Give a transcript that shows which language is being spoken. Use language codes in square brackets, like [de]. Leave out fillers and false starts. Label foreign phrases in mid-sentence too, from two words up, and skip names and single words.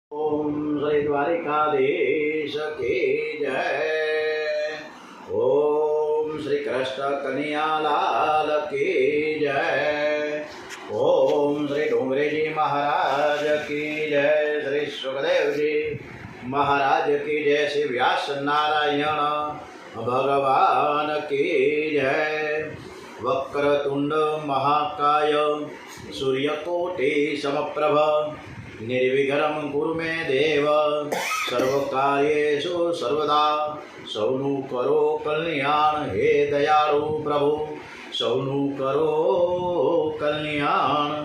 [hi] ओम श्री द्वारिकाधीश की जय। ओम श्री कृष्ण कन्हैयालाल की जय। ओम श्री डोंगरे जी महाराज की जय। श्री सुखदेव जी महाराज की जय। श्री व्यास नारायण भगवान की जय। [sa] वक्रतुंड महाकाय सूर्यकोटि समप्रभ निर्विघ्नं कुरु मे देव सर्वकार्येषु सर्वदा। [pa] ਸਾਨੂੰ ਕਰੋ ਕਲਿਆਣ ਹੇ ਦਇਆਲੂ ਪ੍ਰਭੂ, ਸਾਨੂੰ ਕਰੋ ਕਲਿਆਣ।